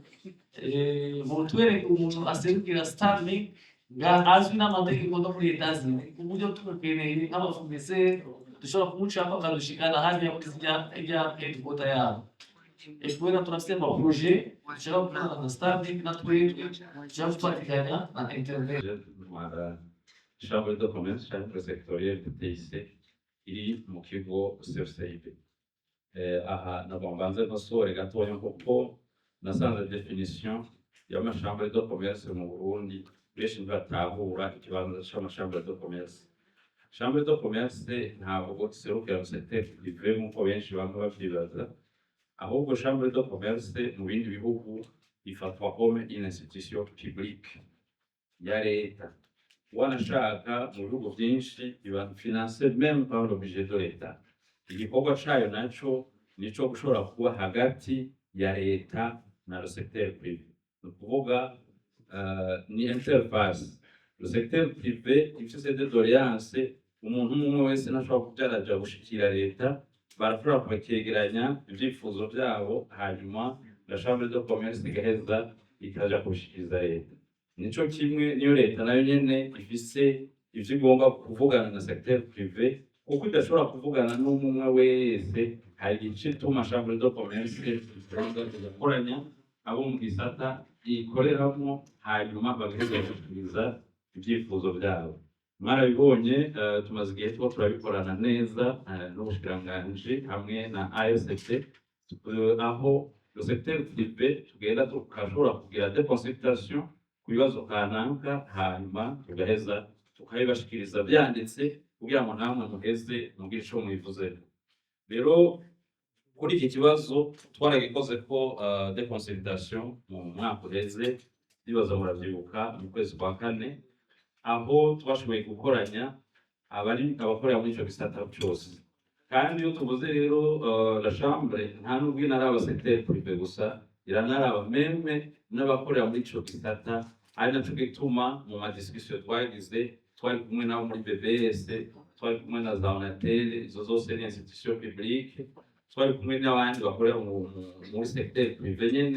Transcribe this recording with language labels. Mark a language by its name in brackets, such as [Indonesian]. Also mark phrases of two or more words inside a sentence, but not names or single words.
[Rundi] mutwereke umuntu aserukira Starlink azwi n'amategeko no muri Etats-Unis ku buryo tumukeneye nk'abafournisseur dushobora kumucamo akadushikana hariya muri ijya headquarter yabo kubera turafite amaproje dushaka gukorana na Starlink na twebwe dushaka gufatikanya na internet [French] chambre de commerce chambre sectorielle de TIC [Rundi] iri mu kigo CFCIB aha nabambanze nkosore gatoya kuko nasanze definition y' [French] amachambre de commerce [Rundi] mu Burundi benshi batahura ikibanza c' [French] amachambre de commerce. Chambre de commerce [Rundi] ntabwo iserukira mu [French] secteur privé [Rundi] nk'uko benshi bamwe bavyibaza, ahubwo [French] chambre de commerce [Rundi] mu bindi bihugu ifatwa [French] comme une institution publique [Rundi] ya leta. Wanashaka mu bihugu byinshi iba [French] financée même par le budget de l'État. [Rundi] Igikorwa cayo naco nico gushobora kuba hagati ya leta na [French] le secteur privé. [Rundi] Ni ukuvuga ni interface. [French] Le secteur privé [Rundi] ifise [French] des doléances [Rundi] umuntu umwe wese nashobora kujaraja gushikira leta barashobora kubakegeranya ibyifuzo byabo hanyuma [French] la chambre de commerce [Rundi] igaheza ikaja kushikiriza leta. Nico kimwe niyo leta nayo nyene ifise ivyo igomba kuvugana na [French] secteur privé [Rundi] kuko idashobora kuvugana n'umwe wese. Hari igice tuma [French] chambre de commerce [Rundi] igakoranya abo mu gisata ikoreramo hanyuma bagaheza gushikiriza ibyifuzo byabo. Mwarabibonye tumaze igihe tuba turabikorana neza n'ubushikiranganji hamwe na AST aho [French] le secteur privé [Rundi] tugenda tukashobora kugira [French] des consultations [Rundi] ku bibazo kanaka hanyuma tugaheza tukabibashikiriza byanditse kugira ngo namwe muheze mubwire ico mwivuze. Rero kuri iki kibazo twaragikoze ko [French] des consultations [Rundi] mu mwaka uheze bibaza muravyibuka mu kwezi kwa kane aho twashoboye gukoranya abakorera muri ico gisata cyose. Kandi iyo tuvuze rero [French] la chambre [Rundi] nta nubwo inaraba [French] secteur privé [Rundi] gusa iranaraba meme n'abakorera muri ico gisata, ari naco gituma mu madiscussion twagize twari kumwe nabo muri BBS, twari kumwe na za Onatel, izo zose ni [French] institution publique, [Rundi] twari kumwe n'abandi bakorera muri [French] secteur privé [Rundi] nyene.